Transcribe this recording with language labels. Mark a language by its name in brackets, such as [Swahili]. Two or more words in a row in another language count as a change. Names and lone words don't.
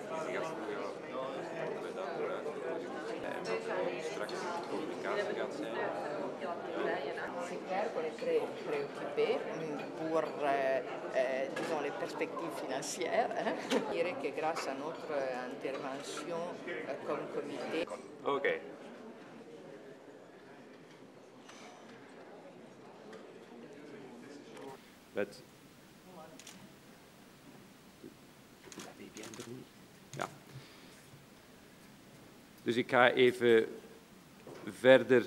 [Dutch] straks de communicatie gaat zijn. [French] C'est clair qu'on est très préoccupé pour disons, les perspectives financières. Je dirais que grâce à notre intervention comme comité. [Dutch] Oké. Met... Ja. Dus ik ga even verder.